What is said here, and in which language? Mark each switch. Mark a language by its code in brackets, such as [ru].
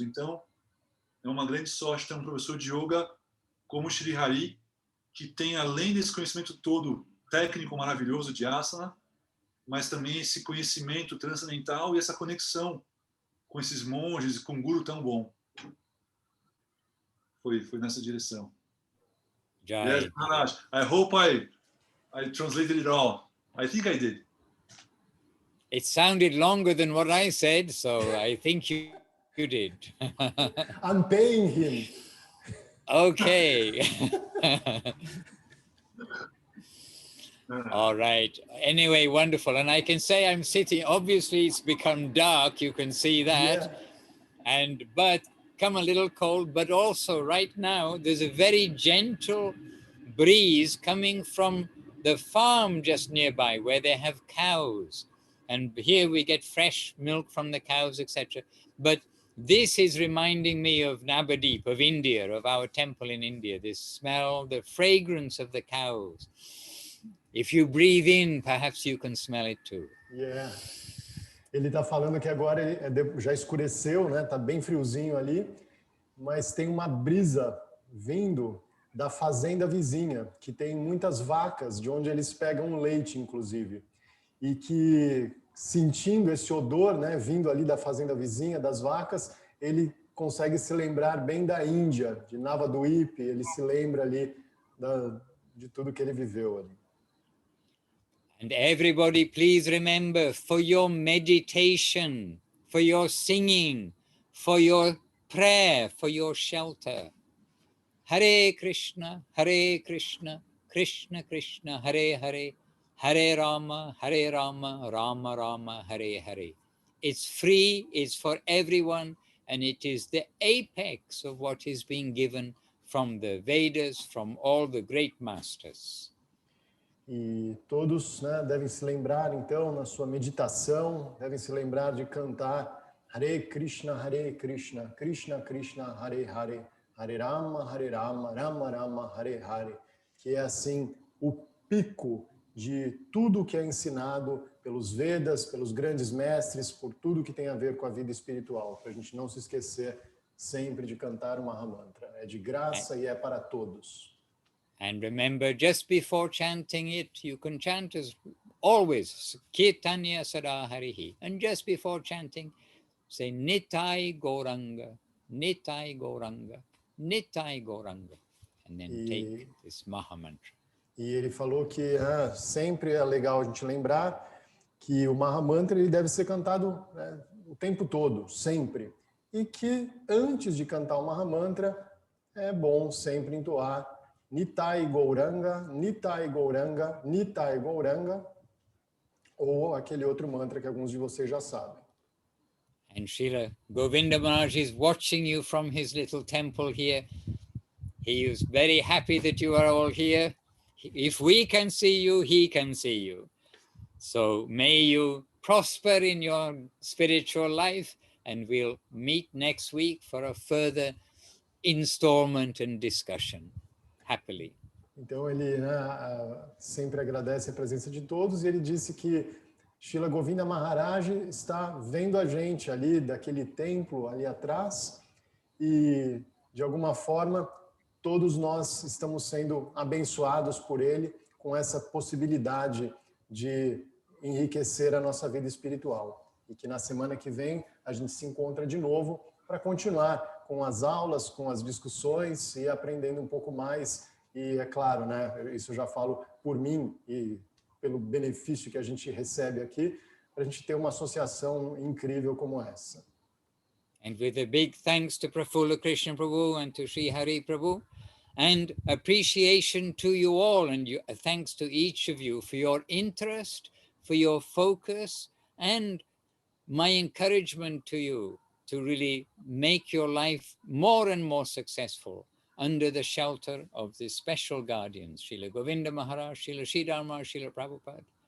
[pt] Então, é uma grande sorte ter um professor de yoga como o Sri Hari, que tem, além desse conhecimento todo técnico maravilhoso de asana, mas também esse conhecimento transcendental e essa conexão com esses monges e com um guru tão bom. Foi nessa direção. Jai. [en] Yes, Maharaj. I hope I translated it all. I think I did. It sounded longer than what I said, so I think you did. I'm paying him. Okay. All right. Anyway, wonderful. And I can say I'm sitting, obviously it's become dark, you can see that. Yeah. But come a little cold, but also right now there's a very gentle breeze coming from the farm just nearby where they have cows. And here we get fresh milk from the cows, etc. But this is reminding me of Navadip, of India, of our temple in India. This smell, the fragrance of the cows. If you breathe in, perhaps you can smell it too. Yeah. [pt] Ele está falando que agora já escureceu, né? Tá bem friozinho ali, mas tem uma brisa vindo da fazenda vizinha, que tem muitas vacas, de onde eles pegam leite, inclusive. E que, sentindo esse odor, né, vindo ali da fazenda vizinha, das vacas, ele consegue se lembrar bem da Índia, de Navadvip, ele se lembra ali de tudo que ele viveu ali. [en] And everybody, please remember, for your meditation, for your singing, for your prayer, for your shelter, Hare Krishna, Krishna Krishna, Hare Hare, Hare Rama, Rama Rama, Hare Hare. It's free, it's for everyone, and it is the apex of what is being given from the Vedas, from all the great masters. [pt] E todos, né, devem se lembrar, então, na sua meditação, devem se lembrar de cantar Hare Krishna, Krishna Krishna, Hare Hare, Hare Rama, Rama Rama, Hare Hare, que é assim o pico de tudo que é ensinado pelos Vedas, pelos grandes mestres, por tudo que tem a ver com a vida espiritual, para a gente não se esquecer sempre de cantar o Mahamantra. É de graça e é para todos. [en] And remember, just before chanting it, you can chant as always, Kirtanya Sada Harihi. And just before chanting, say Nitai Gauranga, Nitai Gauranga, Nitai Gauranga. And then take this Mahamantra. [pt] E ele falou que sempre é legal a gente lembrar que o Mahamantra ele deve ser cantado o tempo todo, sempre. E que antes de cantar o Mahamantra, é bom sempre entoar Nitai Gauranga, Nitai Gauranga, Nitai Gauranga, ou aquele outro mantra que alguns de vocês já sabem. [en] And Srila Govinda Maharaj is watching you from his little temple here. He is very happy that you are all here. If we can see you, he can see you. So may you prosper in your spiritual life, and we'll meet next week for a further installment and discussion. Happily. [pt] Então ele sempre agradece a presença de todos e ele disse que Srila Govinda Maharaj está vendo a gente ali daquele templo ali atrás e de alguma forma todos nós estamos sendo abençoados por ele com essa possibilidade de enriquecer a nossa vida espiritual. E que na semana que vem a gente se encontra de novo para continuar com as aulas, com as discussões e aprendendo um pouco mais. E é claro, né, isso eu já falo por mim e pelo benefício que a gente recebe aqui, para a gente ter uma associação incrível como essa. [en] And with a big thanks to Prafula Krishna Prabhu and to Sri Hari Prabhu, and appreciation to you all, and thanks to each of you for your interest, for your focus, and my encouragement to you to really make your life more and more successful under the shelter of the special guardians, Srila Govinda Maharaj, Srila Sridhar Maharaj, Srila Prabhupada.